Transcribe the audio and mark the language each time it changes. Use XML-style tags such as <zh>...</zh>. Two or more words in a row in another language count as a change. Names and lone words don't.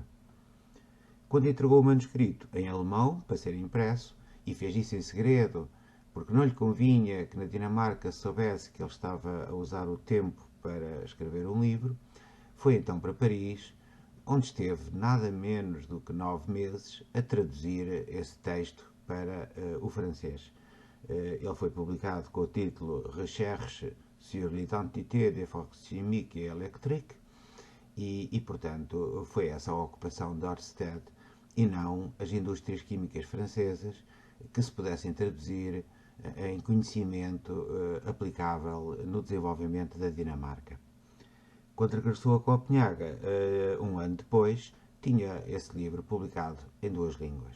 <pt>Quando entregou o manuscrito em alemão para ser impresso, e fez isso em segredo, porque não lhe convinha que na Dinamarca se soubesse que ele estava a usar o tempo para escrever um livro, foi então para Paris, onde esteve nada menos do que 9 meses a traduzir esse texto para o francês. Ele foi publicado com o título Recherche sur l'identité des forces chimiques et électriques e, portanto, foi essa a ocupação de Ørsted e não as indústrias químicas francesas que se pudessem traduzir em conhecimento aplicável no desenvolvimento da Dinamarca. Quando regressou a Copenhaga, um ano depois, tinha esse livro publicado em 2 línguas.</pt>